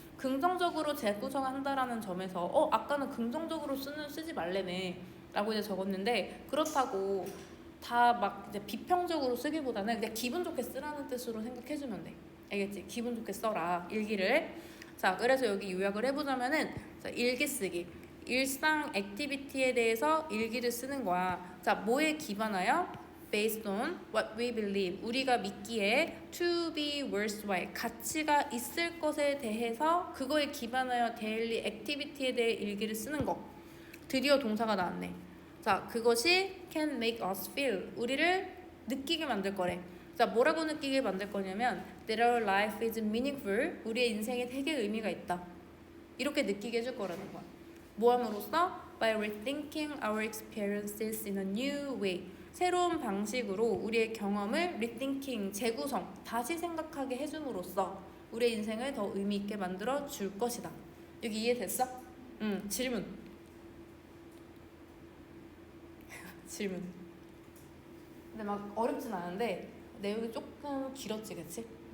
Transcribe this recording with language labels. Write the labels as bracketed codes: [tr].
[ko] 긍정적으로 재구성한다라는 점에서 아까는 긍정적으로 쓰지 말래네 라고 이제 적었는데 그렇다고 다 막 이제 비평적으로 쓰기보다는 그냥 기분 좋게 쓰라는 뜻으로 생각해주면 돼. 알겠지? 기분 좋게 써라 일기를. 자, 그래서 여기 요약을 해보자면은 자, 일기 쓰기. 일상 액티비티에 대해서 일기를 쓰는 거야. 자, 뭐에 기반하여? [en] Based on what we believe. [ko] 우리가 믿기에 [en] to be worthwhile. [ko] 가치가 있을 것에 대해서 그거에 기반하여 daily activity에 대해 일기를 쓰는 거. 드디어 동사가 나왔네. 자, 그것이 [en] can make us feel. [ko] 우리를 느끼게 만들 거래. 자, 뭐라고 느끼게 만들 거냐면 [en] that our life is meaningful. [ko] 우리의 인생에 되게 의미가 있다. 이렇게 느끼게 해줄 거라는 거야. 뭐 함으로써? [en] By rethinking our experiences in a new way. [ko] 새로운 방식으로 우리의 경험을 rethinking, 재구성, 다시 생각하게 해줌으로써 우리의 인생을 더 의미 있게 만들어 줄 것이다. 여기 이해됐어? 질문. 질문. 근데 막 어렵진 않은데 내용이 조금 길었지, 그치?